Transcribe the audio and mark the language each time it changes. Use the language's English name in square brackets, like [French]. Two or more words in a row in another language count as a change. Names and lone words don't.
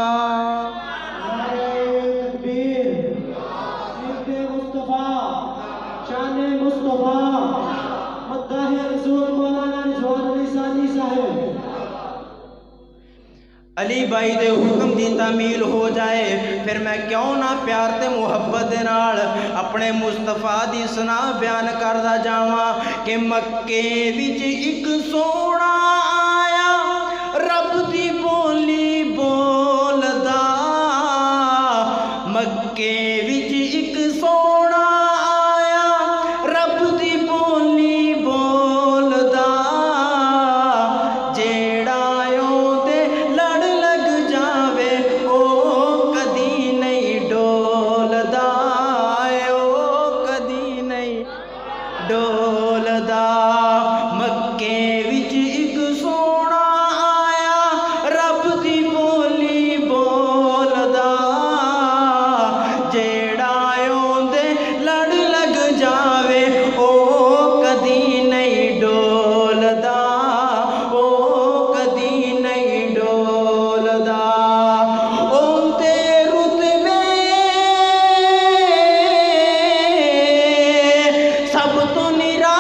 [Urdu] تکبیر سیرت مصطفیٰ شان مصطفیٰ مداح رسول مولانا رضوان علی ثانی صاحب [Punjabi] علی بھائی دے حکم دی تعمیل ہو جائے پھر میں کیوں نہ پیار تے محبت دے نال اپنے مصطفیٰ دی سنا بیان کردا جاواں کہ مکے وچ ایک سونا آیا رب دی بولی بولدا مکے وچ ایک سونا آیا رب دی بولی بولدا جیڑا اودے لڑ لگ جاوے او کدی نہیں ڈولدا او کدی نہیں ڈولدا مکے وچ ایک سونا آیا رب دی بولی بولدا جیڑا اودے لڑ لگ جاوے او کدی نہیں ڈولدا او کدی نہیں ڈولدا اودے رتبے سب تو نیر